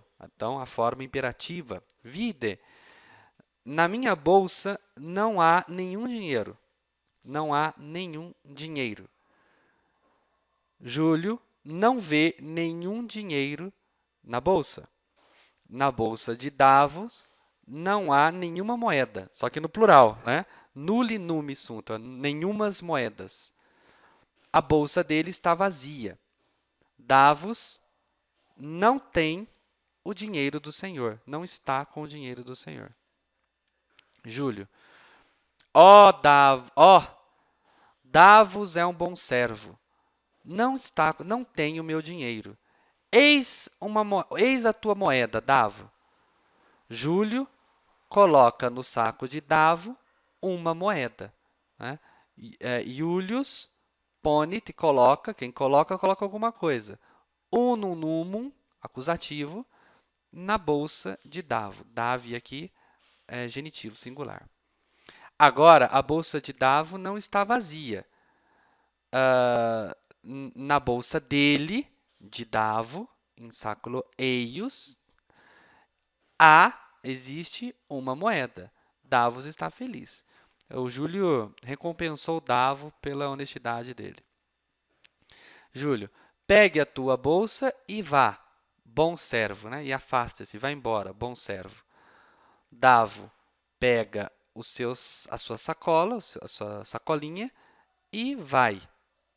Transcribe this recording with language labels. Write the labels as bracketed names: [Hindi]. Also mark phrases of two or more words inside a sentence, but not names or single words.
[Portuguese] Então, a forma imperativa, vide, na minha bolsa não há nenhum dinheiro. Não há nenhum dinheiro. Júlio não vê nenhum dinheiro na bolsa. Na bolsa de Davos não há nenhuma moeda, só que no plural, né? [Latin] Nulli numi sunt, [Portuguese] nenhumas moedas. A bolsa dele está vazia. Davos não tem o dinheiro do Senhor, não está com o dinheiro do Senhor. Júlio. Davos é um bom servo. Não tem o meu dinheiro. Eis a tua moeda, Davo. Júlio coloca no saco de Davo uma moeda. Né? [Latin] Iulius ponit, [Portuguese] coloca, quem coloca alguma coisa. [Latin] Unum numum, [Portuguese] acusativo, na bolsa de Davo. Davi aqui é genitivo singular. Agora, a bolsa de Davo não está vazia. Na bolsa dele, de Davo, em [Latin] sáculo eius, [Portuguese] existe uma moeda. Davos está feliz. O Júlio recompensou Davo pela honestidade dele. Júlio, pegue a tua bolsa e vá, bom servo, né? E afasta-se, vá embora, bom servo. Davo pega a sua sacola, a sua sacolinha e vai.